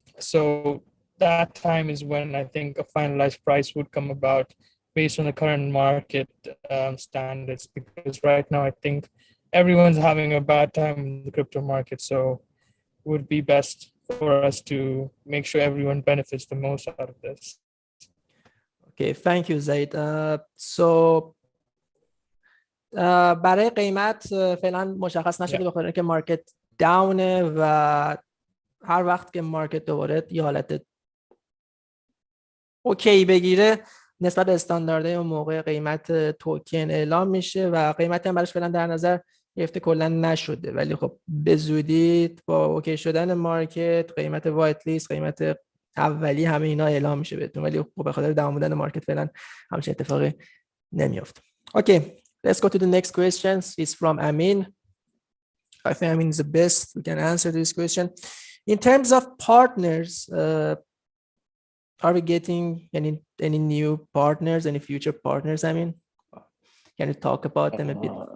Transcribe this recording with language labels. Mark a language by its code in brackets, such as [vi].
[en] So that time is when I think a finalized price would come about based on the current market standards, because right now I think everyone's having a bad time in the crypto market. So it would be best for us to make sure everyone benefits the most out of this. Okay, thank you, Zaid. So [fa] برای قیمت فعلا مشخص نشده، بخاطر اینکه مارکت داونه و هر وقت که مارکت دوباره یه حالت اوکی بگیره، نسبت به استانداردهای اون موقع قیمت توکن اعلام میشه و قیمت هم براش فعلا در نظر گرفته کلا نشده. ولی خب به زودی با اوکی شدن مارکت، قیمت وایت لیست، قیمت اولی، همه اینا اعلام میشه بهتون. ولی خب به خاطر داون بودن مارکت فعلا همچین اتفاقی نمیافته. [en] Okay, let's go to the next question. It's from Amin. I think Amin is the best who can answer this question. In terms of partners, are we getting any new partners, any future partners? I mean, can you talk about them a bit?